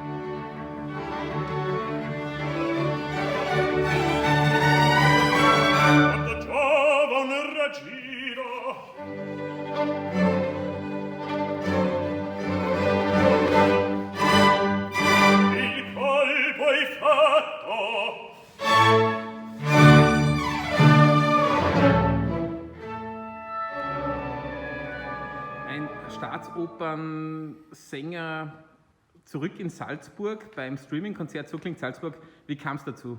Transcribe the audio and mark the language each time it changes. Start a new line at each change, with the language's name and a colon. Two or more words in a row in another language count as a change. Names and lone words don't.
Italian: Quando giova un raggiro, il colpo è fatto.
German: Ein Staatsopernsänger zurück in Salzburg beim Streaming-Konzert So klingt Salzburg. Wie kam es dazu?